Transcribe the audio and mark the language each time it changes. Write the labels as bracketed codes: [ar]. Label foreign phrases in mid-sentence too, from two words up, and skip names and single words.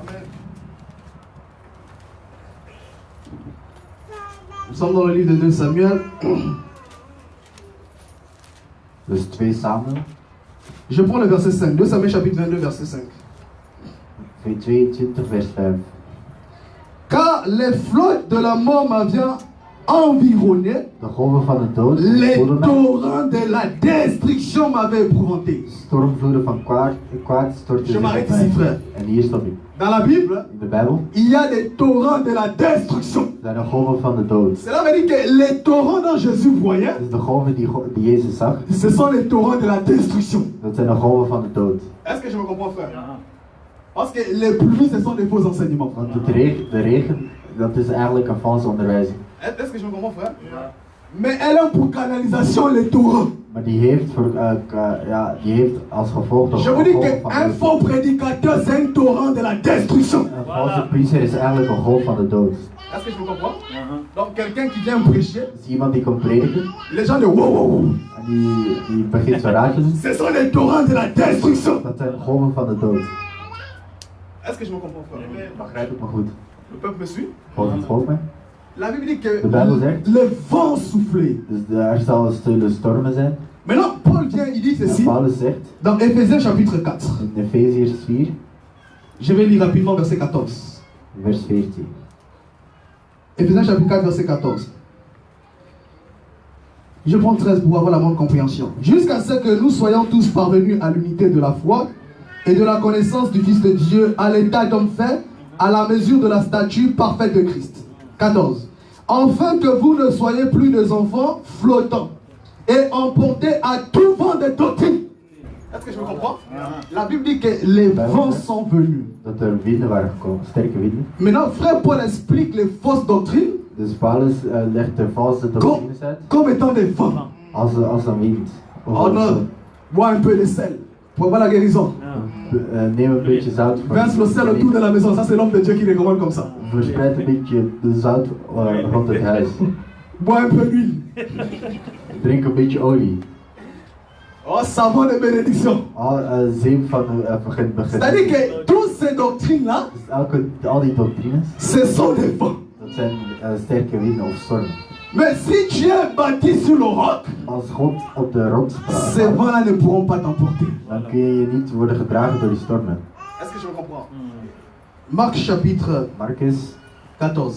[fr] Nous sommes dans le livre de 2 Samuel. [nl] Dus 2 Samuel. [fr] Je prends le verset 5. 2 Samuel chapitre 22, verset 5. [nl] 22 vers 5. [fr] Car les flottes de la mort m'avaient environné, [nl] De golven van de dood [fr] les [nl] voelden mij. [fr] torrents de la destruction m'avaient épouvanté. [nl] Stormvloeden van kwaad stortten [fr] Je [nl] zich [fr] m'arrête [nl] op [fr] ici, [nl] mij. [fr] frère. [nl] En hier stop ik. [fr] Dans la Bible, [nl] In de Bijbel [fr] il y a des torrents de la destruction. [nl] zijn de golven van de dood. [fr] Cela veut dire que les torrents dont Jésus voyait, [nl] Dus de golven die Jezus zag, [fr] ce sont les torrents de la destruction. [nl] dat zijn de golven van de dood. [fr] Est-ce que je me comprends, frère? Parce que les pluies, ce sont des faux enseignements. [nl] Want de regen, dat is eigenlijk een valse onderwijzing. [fr] Est-ce que je me comprends, frère? Mais elle a pour canalisation les torrents. [nl] Maar die heeft, die heeft als gevolg dat [fr] Je vous dis qu'un faux prédicateur, c'est un torrent de la destruction. [nl] Een valse priester is eigenlijk een golf van de dood. [fr] Est-ce que je me comprends? Donc quelqu'un qui vient prêcher, [nl] Dus iemand die komt prediken [fr] les gens disent wow, wow, wow. [nl] en die begint zo raar te doen, [fr] Ce sont les torrents de la destruction. [nl] dat zijn golven van de dood. [fr] Est-ce que je me comprends, frère? [nl] Begrijp ik me goed. [fr] Le peuple me suit? [nl] Volgt mij. [fr] La Bible dit que [nl] De Bijbel zegt, [fr] le vent soufflait. [nl] dus er zal stille stormen zijn. [fr] Maintenant, Paul vient, il dit [nl] En [fr] ceci [nl] Paulus zegt [fr] dans Éphésiens chapitre 4. [nl] in Efeziërs 4, [fr] Je vais lire rapidement verset 14. [nl] vers 14. [fr] Éphésiens chapitre 4, verset 14. Je prends 13 pour avoir la bonne compréhension. Jusqu'à ce que nous soyons tous parvenus à l'unité de la foi et de la connaissance du Fils de Dieu, à l'état d'homme fait, à la mesure de la stature parfaite de Christ. 14. Afin que vous ne soyez plus des enfants flottants et emportés à tout vent de doctrine. Est-ce que je me comprends? La Bible dit que les vents sont venus. [nl] Dat er winden waren gekomen, sterke winden. [fr] Maintenant, frère Paul explique les fausses doctrines [nl] Dus Paulus legt de valse doctrines uit [fr] comme étant des vents. [nl] als een wind. Of Oh als [fr] non, bois un peu de sel pour avoir la guérison. [nl] neem een beetje zout voor [fr] Verse le sel autour de la maison, ça c'est l'homme de Dieu qui recommande comme ça. [nl] Verspreid een beetje de zout rond het huis. [fr] Bois un peu d'huile. [nl] Drink een beetje olie. [fr] Oh, savon de bénédiction. [nl] Zeep van [fr] C'est-à-dire que toutes ces doctrines-là, [nl] Dus al die doctrines, [fr] ce sont des vents. [nl] dat zijn sterke winden of stormen. [fr] Mais si tu es bâti sur le roc, [nl] Als God op de rots [fr] ces [nl] praat, [fr] vents-là ne pourront pas t'emporter. [nl] dan kun je niet worden gedragen door die stormen. [fr] Est-ce que je me comprends? Marc chapitre [nl] Marcus 14.